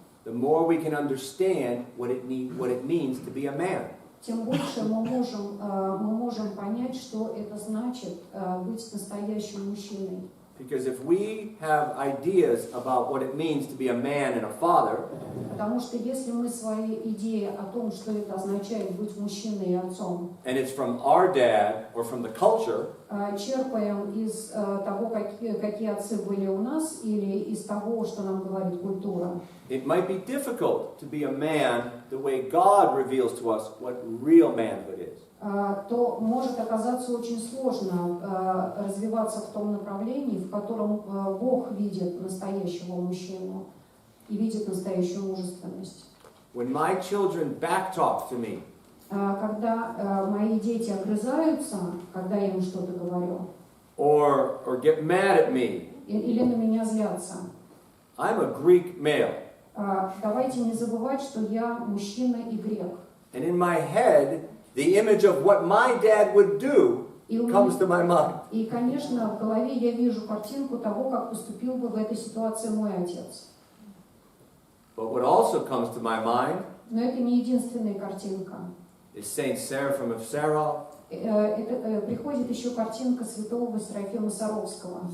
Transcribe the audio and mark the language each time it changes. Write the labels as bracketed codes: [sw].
[en] the more we can understand what it means to be a man. [ru] тем больше мы можем понять, что это значит быть настоящим мужчиной. [en] Because if we have ideas about what it means to be a man and a father, [ru] Потому что если мы свои идеи о том, что это означает быть мужчиной и отцом, [en] and it's from our dad or from the culture, [ru] черпаем из того, какие отцы были у нас, или из того, что нам говорит культура, [en] it might be difficult to be a man the way God reveals to us what real manhood is. [ru] то может оказаться очень сложно развиваться в том направлении, в котором Бог видит настоящего мужчину и видит настоящую мужественность. [en] When my children backtalk to me, [ru] Когда мои дети огрызаются, когда я им что-то говорю, [en] or get mad at me, [ru] или на меня злятся, [en] I'm a Greek male, [ru] давайте не забывать, что я мужчина и грек. [en] and in my head, the image of what my dad would do comes to my mind. [ru] И, конечно, в голове я вижу картинку того, как поступил бы в этой ситуации мой отец. [en] But what also comes to my mind [ru] Но это не единственная картинка. [en] is Saint Seraphim of Sarov, [ru] Приходит еще картинка святого Серафима Саровского,